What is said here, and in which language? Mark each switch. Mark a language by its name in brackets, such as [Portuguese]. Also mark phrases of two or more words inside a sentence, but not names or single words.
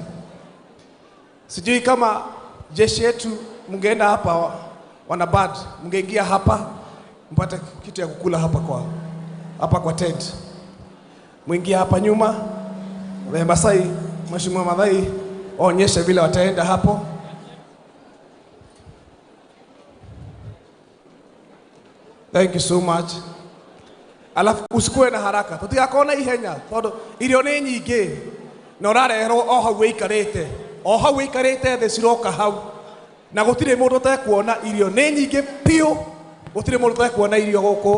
[Swahili] Sijui kama jeshi yetu mngeenda hapa wanabad, mngeingia hapa mpate kitu ya kukula hapa kwa tent. Mwingia hapa nyuma. Masai, Mheshimiwa Mathai, onyesha vile wataenda hapo. [English] Thank you so much. [Swahili] Alafu usikue na haraka. [Kikuyu] Tutigakona ihenya tondu irio nĩ nyingĩ. Na ũrareherwo o hau wĩikarĩte thĩ ciroka hau. Na gũtirĩ mũndũ ũtekuona irio nĩ nyingĩ piũ. Gũtirĩ mũndũ ũtekuona irio gũkũ.